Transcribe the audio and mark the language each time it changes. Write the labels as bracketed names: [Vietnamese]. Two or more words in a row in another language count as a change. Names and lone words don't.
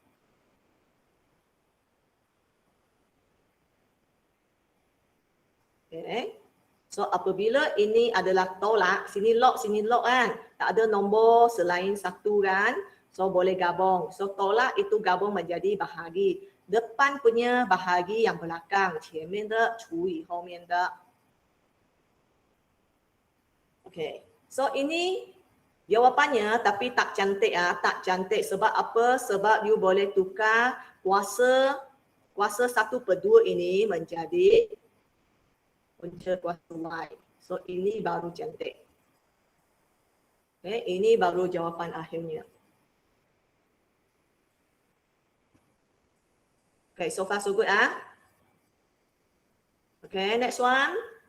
[Malay] Okay. So apabila ini adalah tolak, sini log kan. Tak ada nombor selain 1 kan. So boleh gabung. So tolak itu gabung menjadi bahagi. Depan punya bahagi yang belakang. [Chinese] 前面的除以后面的. [Malay] Okay. So ini jawapannya tapi tak cantik tak cantik. Sebab apa? Sebab you boleh tukar kuasa 1/2 ini menjadi punca kuasa Y. So ini baru cantik. Okay, ini baru jawapan akhirnya. [English] Okay, so far so good Okay, next one.